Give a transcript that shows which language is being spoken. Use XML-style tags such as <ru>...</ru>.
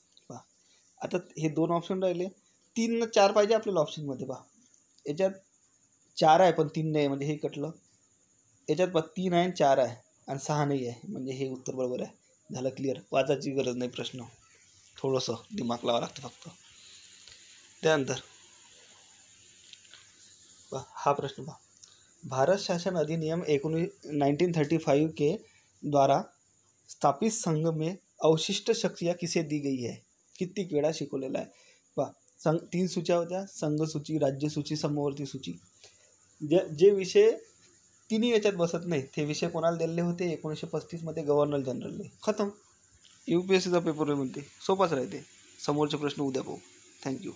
<mr>पहा, आता हे 2 ऑप्शन राहिले. 3 न 4 पाहिजे आपल्याला ऑप्शनमध्ये. पहा, याच्यात 4 आहे पण 3 नाही, म्हणजे हे कटलं. याच्यात पहा 3 आहे, 4 आहे आणि 6 नाही आहे, म्हणजे हे उत्तर बरोबर आहे. झालं क्लिअर. वाचायची गरज नाही प्रश्न, थोडंसं दिमाग लावावं लागतं फक्त. त्यानंतर हा प्रश्न पहा,</mr> <hi>भारत शासन अधिनियम 1935 के द्वारा स्थापित संघ में अवशिष्ट शक्तियाँ किसे दी गई है?</hi> <mr>किती वेळा शिकवलेला आहे. पहा, 3 सूच्या होत्या, संघ सूची, राज्य सूची, समवर्ती सूची. जे विषय तिन्ही याच्यात बसत नाही ते विषय कोणाला दिलेले होते? 1935 मध्ये गव्हर्नर जनरलने. खतम. UPSCचा पेपर म्हणते सोपाच राहते. समोरचे प्रश्न उद्या पाहू. थँक्यू.</mr>